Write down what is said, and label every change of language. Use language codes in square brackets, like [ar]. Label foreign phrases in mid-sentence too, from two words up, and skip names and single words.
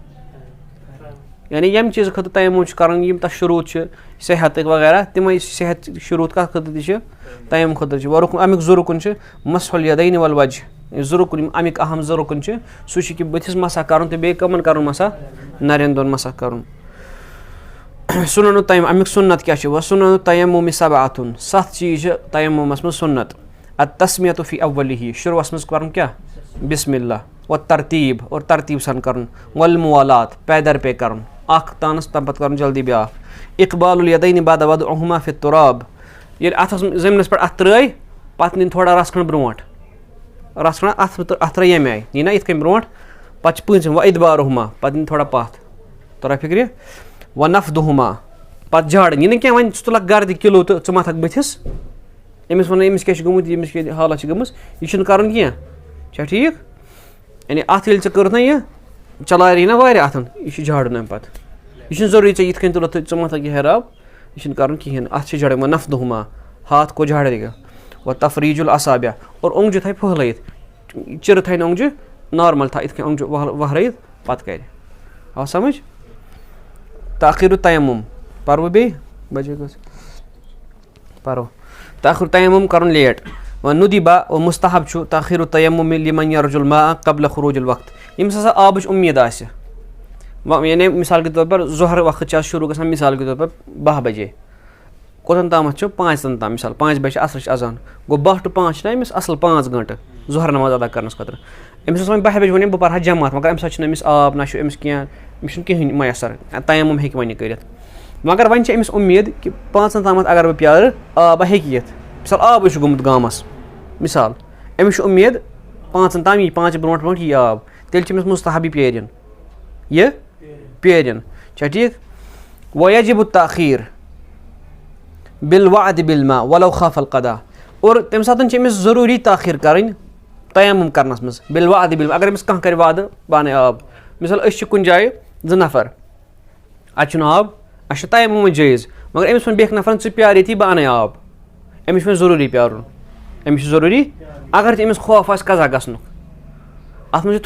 [ks] یعنی ییٚمہِ چیٖزٕ خٲطرٕ تیمُم چھُ کَرُن یِم تَتھ شروٗط چھِ صحتٕکۍ وغیرہ تِمے صحت شروٗط کَتھ خٲطرٕ تہِ چھِ تیمُم خٲطرٕ چھِ ورُکُن امیُک زٕ رُکُن چھِ [ar] مسحُ الیدین والوجہ [ks] زٕ رُکُن یِم امیُک اہم زٕ رُکُن چھِ سُہ چھُ کہِ بٕتھِس مسح کَرُن تہٕ بیٚیہِ کَمن کَرُن مسح نَرٮ۪ن دۄن مسح کَرُن [ar] سُنَنُ تیمُم [ks] امیُک سُنت کیٛاہ چھُ [ar] وَسُنَنُ تیمُم سبعۃ [ks] 7 چیٖز چھِ تیمُمس منٛز سُنت [ar] التسمیۃ فی اولِہ [ks] شُروٗعس منٛز کَرُن کیٛاہ [ar] بسم اللہ [ks] وترتیٖب اور ترتیٖب سان کَرُن والموالات پے در پے کَرُن اکھ تانَس تَمہِ پتہٕ کَرُن جلدی بیٛاکھ [ar] اقبال الیدین بعد وضعہما فی التراب [ks] ییٚلہِ اَتھس زٔمیٖنَس پٮ۪ٹھ اَتھ ترٛٲے پتہٕ نِنۍ تھوڑا رَژھ کھنٛڈ برونٛٹھ رَژھ کھنٛڈ اَتھ ترٛٲے ییٚمہِ آیہِ نی نہ یِتھ کٔنۍ برونٛٹھ پتہٕ چھِ پٲنٛژِم وادبارہما پتہٕ نِنۍ تھوڑا پَتھ تورا فِکرِ ونفدہما پتہٕ جھاڑٕنۍ یہِ نہٕ کینٛہہ وۄنۍ ژٕ تُلکھ گردِ کِلوٗ تہٕ ژٕ مَتھکھ بٕتھِس أمِس وَنو أمِس کیٛاہ چھُ گوٚمُت ییٚمِس کیٛاہ حالت چھِ گٔمٕژ یہِ چھُنہٕ کَرُن کینٛہہ چھا ٹھیٖک یعنی اَتھ ییٚلہِ ژےٚ کٔرٕتھ نہ یہِ چلاے نہ واریاہ اَتھن یہِ چھُ جھاڑُن اَمہِ پتہٕ یہِ چھُنہٕ ضروٗری ژےٚ یِتھ کٔنۍ تُلَتھ ژٕ مَتھکھ یہِ ہیراب یہِ چھُنہٕ کَرُن کِہیٖنۍ اَتھ چھِ جھاڑٕنۍ وۄنۍ نفدہما [ur] ہاتھ کو جھاڑے [ks] وۄنۍ [ar] تفریٖج الصابع [ks] اور اوٚنٛگجہِ تھاے پھٔہلٲیِتھ چِرٕ تھاے نہٕ اوٚنٛگجہِ نارمل تھاو یِتھ کٔنۍ اوٚنٛگجہِ وہرٲیِتھ پتہٕ کرِ آو سمجھ [ar] تاخیٖرُ تیمُم [ks] پَرو بیٚیہِ بَجے گٔژھ پَرو [ar] تاخیٖرُ تیمُم [ks] کَرُن لیٹ وۄنۍ ندیٖبا اور مُستحب چھُ تاخیٖرُ تیمُم [ar] لِمن یرجُ الماء قبل خروج الوقت [ks] ییٚمِس ہسا آبٕچ اُمید آسہِ یعنی [ur] مِثال کے طور پر [ks] ظہر وقت چھِ آز شروٗع گژھان [ur] مِثال کے طور پر [ks] 12 بجے کوٚتَن تامَتھ چھُ 5 تام مِثال 5 بجے عصرٕچ اذان گوٚو 12 to 5 چھِنہ أمِس اَصٕل 5 گٲنٛٹہٕ ظہر نماز ادا کرنَس خٲطرٕ أمِس اوس وۄنۍ 12 بجے وَنہِ بہٕ پَرٕ ہا جماعت مگر اَمہِ ساتہٕ چھُنہٕ أمِس آب نہ چھُ أمِس کینٛہہ أمِس چھُنہٕ کِہیٖنۍ میسر تیمُم ہیٚکہِ وۄنۍ یہِ کٔرِتھ مگر وۄنۍ چھِ أمِس اُمید کہِ 5 تامَتھ اگر بہٕ پیارٕ آبا ہیٚکہِ یِتھ مِثال آبٕے چھُ گوٚمُت گامَس مِثال أمِس چھُ اُمید 5 تام یی 5 برونٛٹھ یی آب تیٚلہِ چھِ أمِس مُستحب یہِ پیرٕنۍ یہِ پیرٕنۍ چھا ٹھیٖک [ar] وَیَجِبُ التاخیٖر بالوعد بالماء ولو خاف القضاء [ks] اور تَمہِ ساتہٕ چھِ أمِس ضروٗری تاخیٖر کَرٕنۍ تیمُم کرنَس منٛز [ar] بالوعد بالماء [ks] اگر أمِس کانٛہہ کَرِ وعدٕ بہٕ اَنَے آب مِثال أسۍ چھِ کُنہِ جایہِ 2 نفر اَتہِ چھُنہٕ آب اَسہِ چھُ تیمُم وۄنۍ جٲیِز مگر أمِس ووٚن بیٚکہِ نفرَن ژٕ پیار ییٚتی بہٕ اَنَے آب أمِس چھُ وۄنۍ ضروٗری پیارُن أمِس چھُ ضروٗری اگر تہِ أمِس خوف آسہِ قضا گژھنُک اَتھ منٛز چھُ